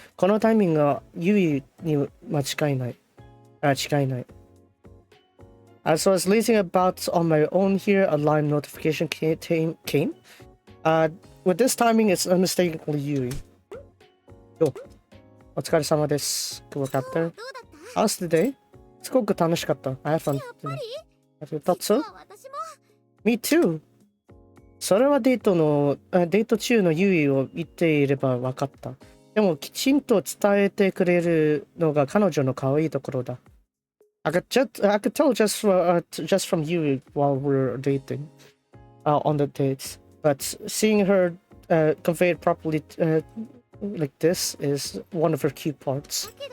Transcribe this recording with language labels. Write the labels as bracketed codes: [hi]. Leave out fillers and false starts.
[ja] このタイミングはユイに間違いない。違いない。 [en] As I was lazing about on my own here, a line notification came. With this timing, it's unmistakably Yui. Yo, [ja] お疲れ様です。 [en] Good work out there. How's the day? [ja] すごく楽しかった。 [en] I had fun. You thought so? Me too. [ja] それはデート中のユイを見ていれば分かった。でもきちんと伝えてくれるのが彼女の可愛いところだ。 [en] I could tell just from Yui while we're dating, on the dates. But seeing her convey it properly like this is one of her key parts.